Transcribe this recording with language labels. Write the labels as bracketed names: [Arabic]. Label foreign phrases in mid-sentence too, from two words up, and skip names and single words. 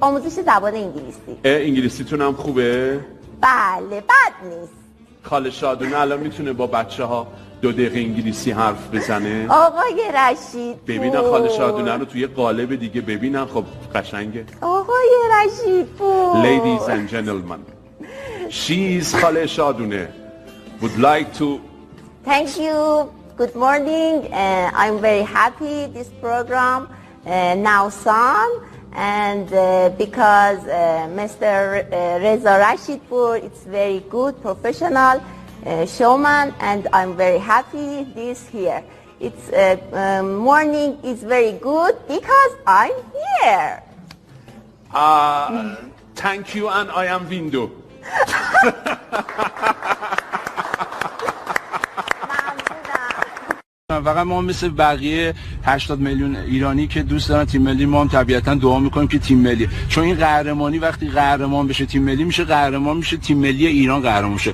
[Persian] آموزش زبان انگلیسی. انگلیسیتون هم خوبه؟ بله، بد نیست. خاله شادونه الان میتونه با بچه‌ها 2 دقیقه انگلیسی حرف بزنه؟ آقای رشید ببینن خاله شادونه رو توی قالب دیگه ببینن. خب قشنگه. آقای رشید پور. [English] Ladies and gentlemen, she's خاله شادونه would like to. Thank you. Good morning. I'm very happy this program now on, and because Mr. Reza Rashidpur is very good professional showman, and I'm very happy this here. It's morning is very good because I'm here. Thank you, and I am window. [Persian] فقط ما مثل بقیه 80 میلیون ایرانی که دوست دارن تیم ملی، ما هم طبیعتا دعا میکنیم که تیم ملی، چون این قهرمانی وقتی قهرمان بشه تیم ملی میشه، قهرمان میشه تیم ملی ایران قهرمان میشه.